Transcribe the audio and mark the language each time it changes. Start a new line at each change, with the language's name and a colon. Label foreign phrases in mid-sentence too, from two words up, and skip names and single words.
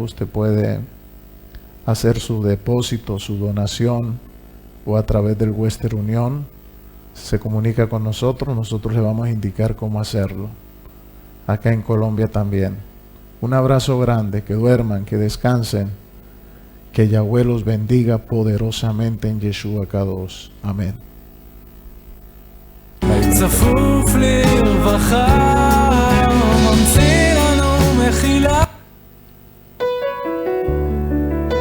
Spanish: Usted puede hacer su depósito, su donación, o a través del Western Union. Se comunica con nosotros, nosotros le vamos a indicar cómo hacerlo. Acá en Colombia también. Un abrazo grande, que duerman, que descansen, que Yahweh los bendiga poderosamente en
Hebrew: ישוע קדוש.
Spanish: Amén.
Hebrew: צפוף לרווחה, ממציא לנו מחילה.